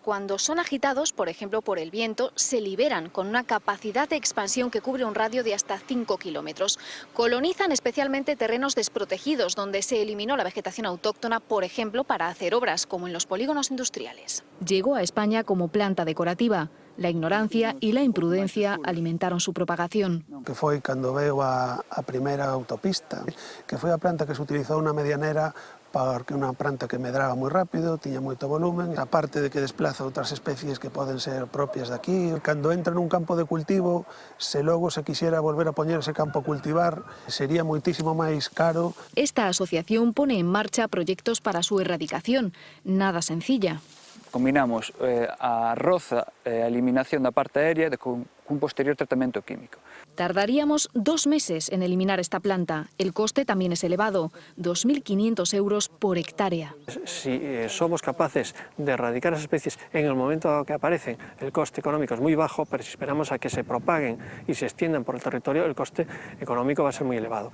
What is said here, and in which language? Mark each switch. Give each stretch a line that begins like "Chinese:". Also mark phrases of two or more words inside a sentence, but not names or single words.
Spanish: Cuando son agitados, por ejemplo por el viento, se liberan con una capacidad de expansión que cubre un radio de hasta 5 kilómetros. Colonizan especialmente terrenos desprotegidos, donde se eliminó la vegetación autóctona, por ejemplo, para hacer obras, como en los polígonos industriales. Llegó a España como planta decorativa. La ignorancia y la imprudencia alimentaron su propagación.
Galician: Que foi cando veo a primeira autopista, que foi a planta que se utilizou na medianera porque unha planta que medraba moi rápido, tiña moito volumen, aparte de que desplaza outras especies que poden ser propias de aquí. Cando entra nun campo de cultivo, se logo se quixera volver a poñer ese campo a cultivar, sería moitísimo máis caro.
Spanish: Esta asociación pone en marcha proyectos para su erradicación, nada sencilla.
Galician: Combinamos a roza e a eliminación da parte aérea cun posterior tratamento químico. Tardaríamos 2 meses en eliminar esta planta.
Spanish: El coste también es elevado, 2.500 euros por hectárea. Si somos capaces de erradicar las especies en el momento que aparecen, el coste económico es muy bajo, pero si esperamos a que se propaguen y se extiendan por el territorio, el coste económico va a ser muy elevado.